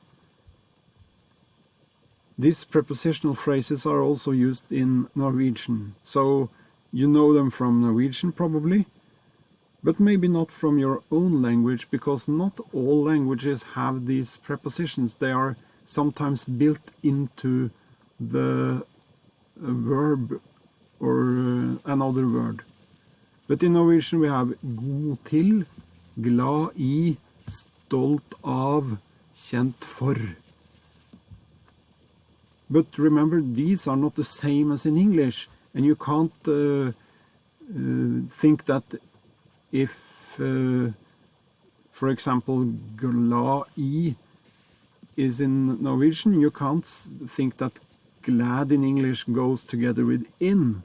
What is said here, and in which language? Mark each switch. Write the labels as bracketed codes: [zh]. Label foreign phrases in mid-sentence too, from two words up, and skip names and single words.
[en] These prepositional phrases are also used in Norwegian, so you know them from Norwegian probably, but maybe not from your own language, because not all languages have these prepositions. They are sometimes built into the verb or another word. But in Norwegian we have [no] god til, glad i, stolt av, kjent for. [en] But remember, these are not the same as in English, and you can't think that if, for example, [no] glad i [en] is in Norwegian, you can't think that glad in English goes together with in.